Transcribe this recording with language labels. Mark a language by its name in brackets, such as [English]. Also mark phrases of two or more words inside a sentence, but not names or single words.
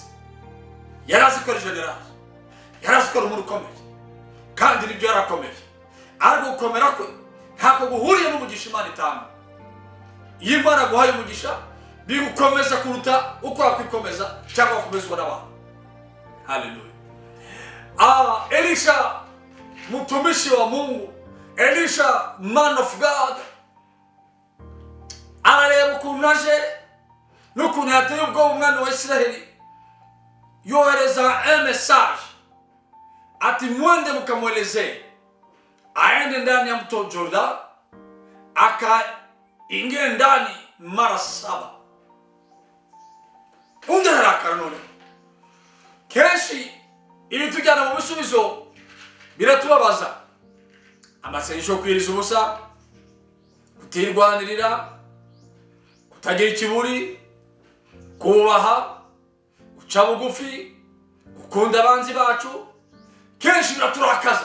[Kinyarwanda] Yari azi ko ari generali, yari azi ko ari umuntu ukomeye, kandi nibyo yarakomeye, ariko gukomera kwe ntabwo guhuriye n'umugisha Imana itanga. Iyo Imana guhaye umugisha, bigukomeza kuruta uko wakwikomeza cyangwa wakomezwa n'abantu. Haleluya. [Swahili] Elisha mtumishi wa Mungu, Elisha [English] man of God, [Kinyarwanda] arareba ukuntu aje n'ukuntu yateye ubwoba umwana wa Isiraheli, yohereza [French] un message [Kinyarwanda] ati [Swahili] mwende mukamwelezee aende ndani ya mto Jordan, akaingia ndani mara [Kinyarwanda] 7. Ungerakara none kenshi ibitujyana mu bisubizo biratubabaza. Amasengesho yo kwiriza ubusa, kutirwanirira, kutagira ikiburi, kubaha, guca bugufi, gukunda abanzi bacu, kenshi biraturakaza.